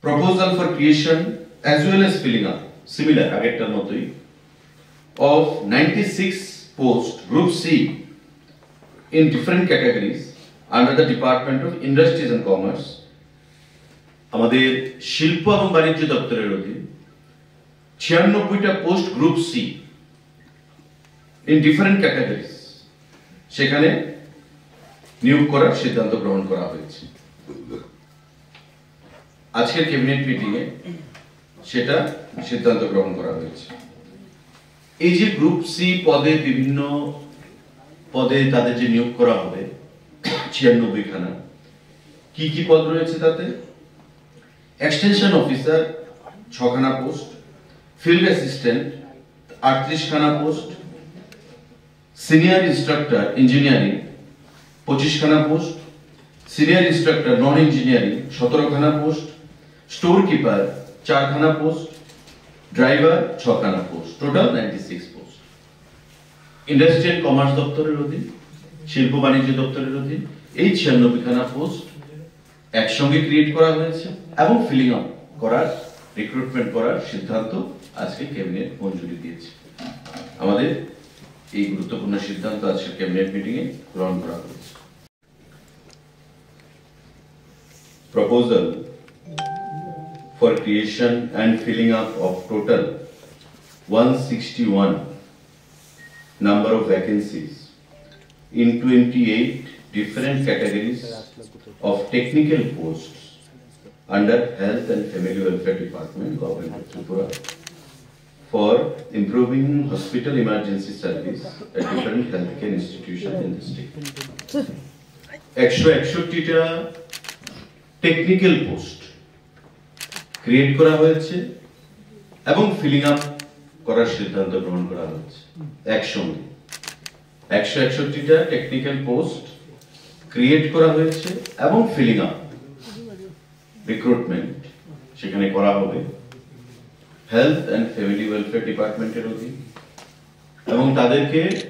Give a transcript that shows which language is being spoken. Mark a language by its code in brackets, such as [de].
[en] proposal for creation as well as filling up similar [bn] আগেরটার মতোই [en] of 96 post group C in different categories under the Department of Industries and Commerce [bn] আমাদের শিল্প এবং বাণিজ্য দপ্তরের অধীন 96টা post group C [en] in different categories [bn] সেখানে নিয়োগ করার সিদ্ধান্ত গ্রহণ করা হয়েছে। আজকের ক্যাবিনেট মিটিং এ সেটা সিদ্ধান্ত গ্রহণ করা হয়েছে। এই যে গ্রুপ সি পদে বিভিন্ন পদে তাদের যে নিয়োগ করা হবে 96 খানা, কি কি পদ রয়েছে তাতে? এক্সটেনশন অফিসার 6 খানা পোস্ট, ফিল্ড অ্যাসিস্ট্যান্ট 38 খানা পোস্ট, সিনিয়র ইনস্ট্রাক্টর ইঞ্জিনিয়ারিং 25 খানা পোস্ট, সিনিয়র ইনস্ট্রাক্টর নন ইঞ্জিনিয়ারিং 17 খানা পোস্ট, স্টোর কিপার 4 খানা পোস্ট, ড্রাইভার 6 খানা post, total 96 post. Industry and commerce দপ্তরের অধীন, শিল্প বাণিজ্য দপ্তরের অধীন এই 96 খানা পোস্ট একসঙ্গে ক্রিয়েট করা হয়েছে এবং ফিলিং আপ করার রিক্রুটমেন্ট করার সিদ্ধান্ত আজকে ক্যাবিনেট মঞ্জুরি দিয়েছে। আমাদের এই গুরুত্বপূর্ণ সিদ্ধান্ত আজকে ক্যাবিনেট মিটিং এ গ্রহণ করা হয়েছে। [en] Proposal for creation and filling up of total 161 number of vacancies in 28 different categories of technical posts under Health and Family Welfare Department, Government of Tripura, for improving hospital emergency service at different healthcare institutions in the state. [bn] 161টা technical post create করা হয়েছে এবং filling up করার সিদ্ধান্ত গ্রহণ করা হয়েছে একসঙ্গে। 161টা technical post create করা হয়েছে এবং ফিলিং আপ রিক্রুটমেন্ট সেখানে করা হবে হেলথ এন্ড ফ্যামিলি ওয়েলফেয়ার ডিপার্টমেন্টের অধীন এবং তাদেরকে